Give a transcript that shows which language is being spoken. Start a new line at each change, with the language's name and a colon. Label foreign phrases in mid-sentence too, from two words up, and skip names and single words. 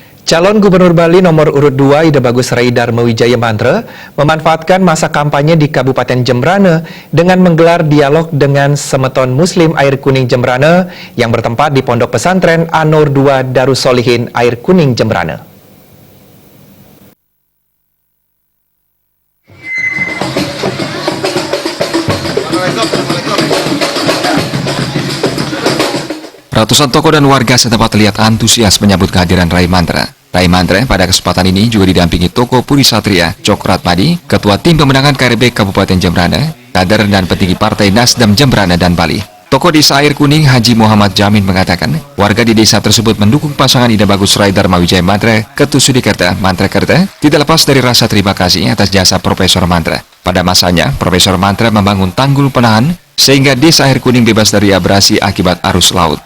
Indonesian: Calon Gubernur Bali nomor urut 2 Ida Bagus Rai Darmawijaya Mantra memanfaatkan masa kampanye di Kabupaten Jembrana dengan menggelar dialog dengan Semeton Muslim Air Kuning Jembrana yang bertempat di Pondok Pesantren An-Nur 2 Darussolihin Air Kuning Jembrana. Ratusan tokoh dan warga setempat terlihat antusias menyambut kehadiran Rai Mantra. Rai Mantra pada kesempatan ini juga didampingi Tokoh Puri Satria, Cokrat Madi, Ketua Tim Pemenangan KRB Kabupaten Jembrana, kader dan petinggi Partai Nasdem Jembrana dan Bali. Tokoh Desa Air Kuning Haji Muhammad Jamin mengatakan, warga di desa tersebut mendukung pasangan Ida Bagus Rai Darmawijaya Mantra Ketusudikerta Mantrakerta tidak lepas dari rasa terima kasih atas jasa Profesor Mantra. Pada masanya, Profesor Mantra membangun tanggul penahan sehingga desa Air Kuning bebas dari abrasi akibat arus laut.